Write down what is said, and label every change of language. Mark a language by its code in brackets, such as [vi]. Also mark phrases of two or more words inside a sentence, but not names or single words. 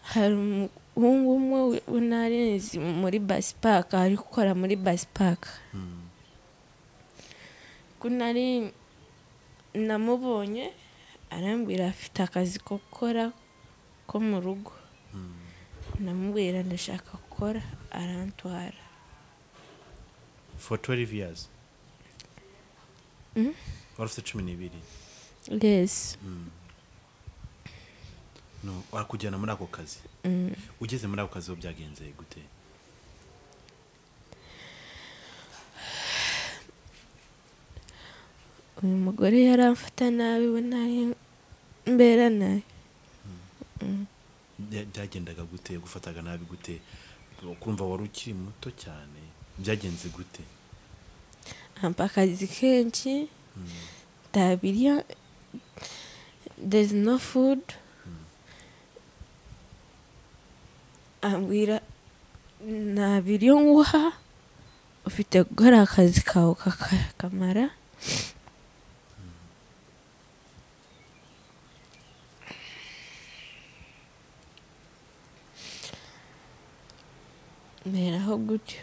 [rw] hari umuhungu umwe w'unarizi muri bus park ari gukora muri bus park kunari namubonye arambwira afite akazi ko gukora ko mu rugo namubwira ndashaka gukora arantwara [en] for 12 years [rw] wari ufite 12 yes no wakujyana muri ako kazi ugeze muri ako kazi byagenze gute uyu mugore yaramfata nabi we nari mbera nabi byagendaga gute gufataga nabi gute kumva wari ukiri muto cyane byagenze gute ampa akazi kenshi tabirya [en] there's no food [rw] ambwira nta biryo nguha ufite gukora akazi kawe kakamara meraho gutyo